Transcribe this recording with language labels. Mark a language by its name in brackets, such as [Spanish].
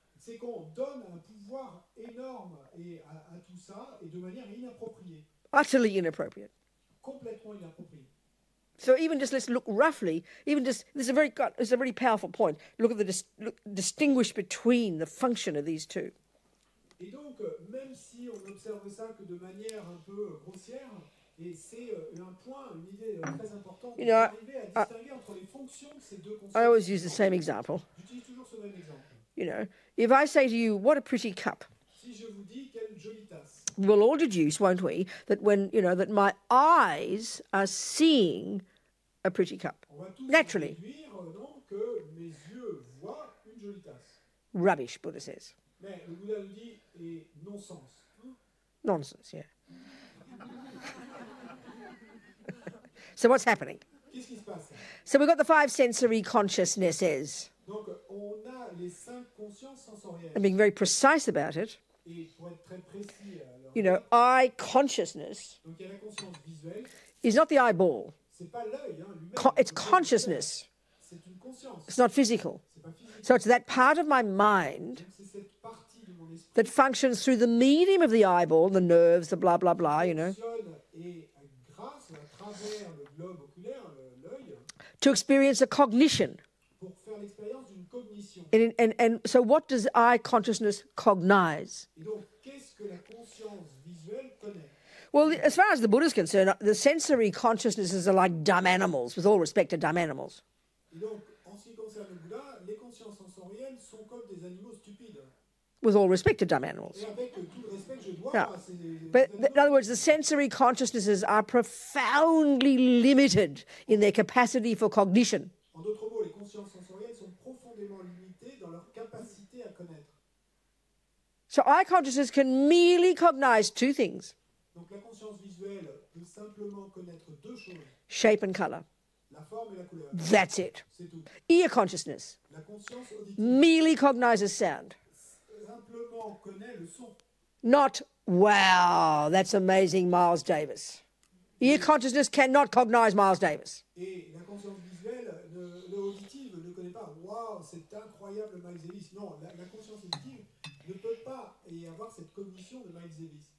[French] c'est qu'on donne un pouvoir énorme à tout ça, et de manière inappropriée, [English] Utterly inappropriate. [French] complètement inappropriée. [English] So even just let's look roughly, even just, this is a very powerful point. Look at distinguish between the function of these two. [French] Et donc, même si on observe ça que de manière un peu grossière, et c'est un point, une idée très importante, [English] You know, [French] d'arriver à distinguer entre les fonctions de ces deux consciences. [English] I always use the same example. [French] J'utilise toujours ce même exemple. [English] You know, if I say to you, what a pretty cup, [French] Si je vous dis quelle jolie tasse, [English] we'll all deduce, won't we, that when, you know, that my eyes are seeing a pretty cup. [French] on va tous [English] Naturally. [French] déduire donc que mes yeux voient une jolie tasse. [English] Rubbish, Buddha says. [French] Mais le Bouddha nous dit, et non-sens. [English] Nonsense, yeah. So what's happening? [French] Qu'est-ce qui se passe? [English] So we've got the 5 sensory consciousnesses. [French] Donc, on a les 5 consciences sensorielles. [English] And being very precise about it, [French] Et pour être très précis, alors, [English] you know, eye consciousness [French] donc il y a la conscience visuelle. [English] is not the eyeball. [French] C'est pas l'œil, lui-même. [English] It's consciousness. [French] C'est une conscience. [English] It's not physical. [French] C'est pas physique. [English] So it's that part of my mind [French] C'est cette partie de mon esprit [English] that functions through the medium of the eyeball, the nerves, the blah, blah, blah, you know, [French] qui fonctionne et grâce à travers le globe oculaire, l'œil, [English] to experience a cognition. [French] pour faire l'expérience d'une cognition. [English] And so what does eye consciousness cognize? [French] Et donc, qu'est-ce que la conscience visuelle connaît? [English] Well, as far as the Buddha is concerned, the sensory consciousnesses are like dumb animals, with all respect to dumb animals. [French] Et donc, en ce qui concerne le Bouddha, les consciences sensorielles sont comme des animaux stupides. [English] With all respect to dumb animals. [French] Et avec tout le respect que je dois [English] Yeah. [French] à ces [English] But [French] animaux, [English] in other words, the sensory consciousnesses are profoundly limited in their capacity for cognition. [French] en d'autres mots, les consciences sensorielles sont profondément limitées dans leur capacité à connaître. [English] So eye consciousness can merely cognize 2 things, [French] Donc, la conscience visuelle peut simplement connaître 2 choses, [English] shape and color. [French] la forme et la couleur. [English] That's it. [French] C'est tout. [English] Ear consciousness [French] La conscience auditive [English] merely cognizes sound. simplement connaît le son. Not, wow, that's amazing, Miles Davis. Ear consciousness cannot cognize Miles Davis. [French] Et la conscience visuelle, auditive, ne connaît pas. Waouh, c'est incroyable, Miles Davis. Non, la conscience auditive ne peut pas y avoir cette cognition de Miles Davis.